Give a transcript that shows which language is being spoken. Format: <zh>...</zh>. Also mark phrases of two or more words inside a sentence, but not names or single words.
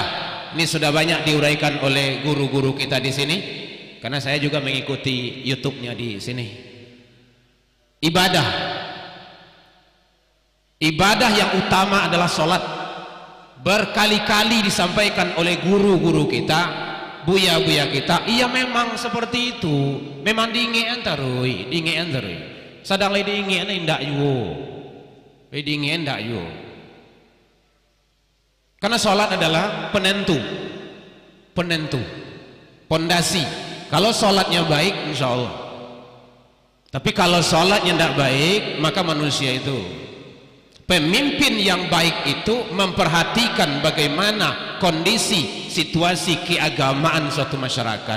<id>Ini sudah banyak diuraikan oleh guru-guru kita di sini, karena saya juga mengikuti YouTube-nya di sini. Ibadah yang utama adalah sholat. Berkali-kali disampaikan oleh guru-guru kita, buya-buya kita. Iya memang seperti itu.</id> <min>Memang diingean tarui. Sadang lagi diingean indak yo. Diingean indak yo.</min> <id>Karena sholat adalah penentu, pondasi. Kalau sholatnya baik,</id> <ar>إن شاء الله.</ar> <id>Tapi kalau sholatnya tidak baik, maka manusia itu, pemimpin yang baik itu memperhatikan bagaimana kondisi, situasi keagamaan suatu masyarakat.</id>